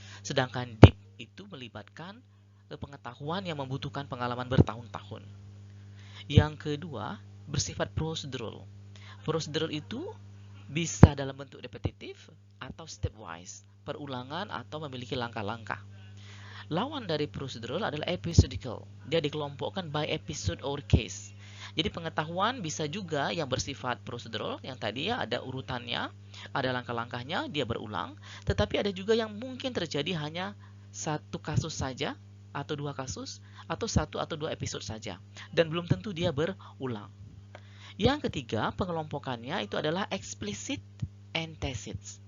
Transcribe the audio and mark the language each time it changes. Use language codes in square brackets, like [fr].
[id] Sedangkan deep itu melibatkan pengetahuan yang membutuhkan pengalaman bertahun-tahun. Yang kedua, bersifat procedural. Procedural itu bisa dalam bentuk repetitif atau stepwise, perulangan atau memiliki langkah-langkah. Lawan dari procedural adalah episodical. Dia dikelompokkan [en] by episode or case. [id] Jadi pengetahuan bisa juga yang bersifat prosedural, yang tadi ya ada urutannya, ada langkah-langkahnya, dia berulang. Tetapi ada juga yang mungkin terjadi hanya satu kasus saja, atau 2 kasus, atau 1 atau 2 episode saja. Dan belum tentu dia berulang. Yang ketiga, pengelompokannya itu adalah [en] explicit and tacit.